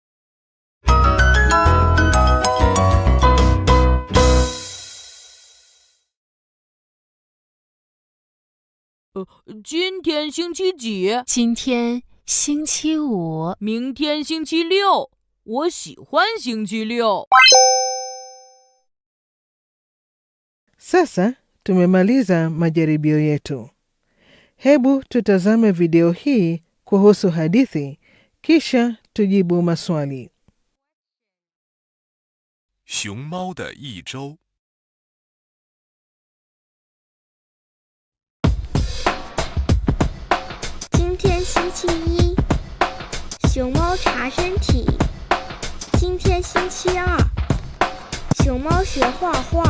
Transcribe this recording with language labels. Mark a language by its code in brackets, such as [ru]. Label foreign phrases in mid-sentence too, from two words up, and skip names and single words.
[zh] 今天星期几？今天星期5。明天星期6，我喜欢星期6。 [sw] Sasa tumemaliza majaribio yetu. Hebu tutazame video hii kuhusu hadithi, kisha tujibu maswali. [zh] 熊猫的一周。今天星期1，熊猫查身体。今天星期2，熊猫学画画。